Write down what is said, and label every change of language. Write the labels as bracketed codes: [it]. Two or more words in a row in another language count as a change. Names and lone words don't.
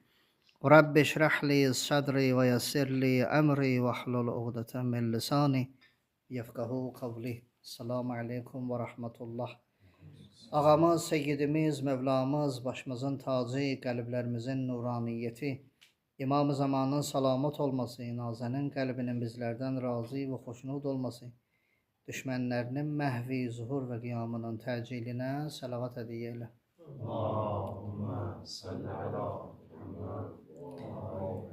[ar] رب اشرح لي صدري ويسر لي أمري واحلل عقدة من لساني يفقهوا قولي. السلام عليكم ورحمة الله. [az] Ağamız, seyyidimiz, Mevlamız, başımızın tacı, qəlblərimizin nuraniyyəti, İmam-ı Zamanın salamat olması, nazənin qəlbinin bizlərdən razı və xoşnud olması, düşmənlərinin məhvi, zuhur və qiyamının təcilinə səlavat hədiyyə elə. [ar] اللهم صل على محمد.